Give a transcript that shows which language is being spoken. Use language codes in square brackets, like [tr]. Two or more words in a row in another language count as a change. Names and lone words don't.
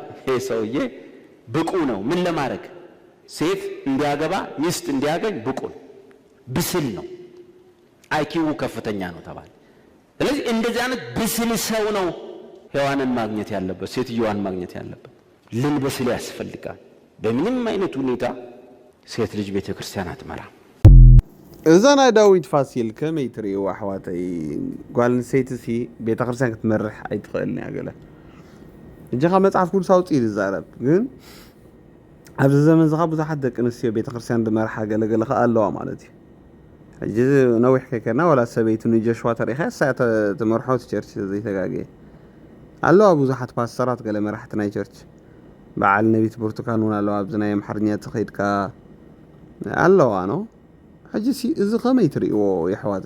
[am] ይሄ ሰውዬ ብቁ ነው ምን ለማድረግ ሴት እንዲያገባ ሚስት እንዲያገኝ ብቁ ነው፣ ብስል ነው፣ አይኪው ከፍተኛ ነው ተባለ። ስለዚህ እንደዚህ አይነት ብስል ሰው ነው ሔዋንን ማግኘት ያለበት፣ ሴትዮዋን ማግኘት ያለበት። ልንበስል ያስፈልጋል። በምንም አይነት ሁኔታ ሴት ልጅ ቤተ ክርስቲያን አትመራም። [ti] እዛ ናይ ዳዊት ፋሲል ከመይ ትርእይዎ ኣሕዋተይ? ጓል ኣንስተይቲ ሲ ቤተ ክርስቲያን ክትመርሕ ኣይትኽእልን እያ ገለ እጂ ካብ መፅሓፍ ቅዱስ ኣውፂኡ ዝዛረብ ግን ኣብዚ ዘመን ዝኻ ብዙሓት ደቂ ኣንስትዮ ቤተ ክርስቲያን ዝመርሓ ገለገለ ከዓ ኣለዋ ማለት እዩ። ሕጂ ነዊሕ ከይከድና ዋላ ሰበይቲ ንጀሽዋ ተሪእኻ እሳ ትመርሖ ቸርች ዘይተጋግየ ኣለዋ። ብዙሓት ፓስተራት ገለ መራሕቲ ናይ ቸርች በዓል ነቢት ብርቱካን እውን ኣለዋ። ኣብዚ ናይ ኣምሓርኛ ትኸይድካ ኣለዋ ኖ። ሕጂ እዚ ከመይ ትርእይዎ ይሕዋተይ?